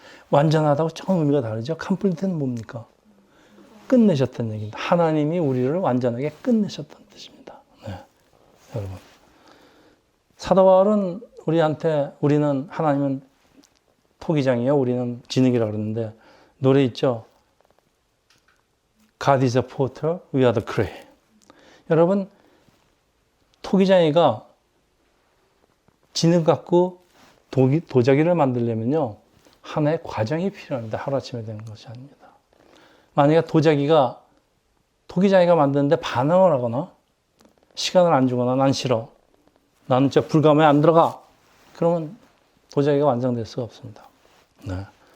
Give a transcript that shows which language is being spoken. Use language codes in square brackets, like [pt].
[ko] 완전하다고 조금 의미가 다르죠. 컴플리트는 뭡니까? 끝내셨다는 얘기입니다. 하나님이 우리를 완전하게 끝내셨다는 뜻입니다. 네, 여러분. 사도 바울은 우리는 하나님은 토기장이요, 우리는 진흙이라고 그러는데 노래 있죠. [en] God is a potter, we are the clay. [ko] 여러분, 토기장이가 진흙 갖고 도자기를 만들려면요, 하나의 과정이 필요합니다. 하루아침에 되는 것이 아닙니다. 만약에 토기장이가 만드는데 반항을 하거나 시간을 안 주거나 난 싫어, 나는 진짜 불감에 안 들어가, 그러면 도자기가 완성될 수가 없습니다. 네.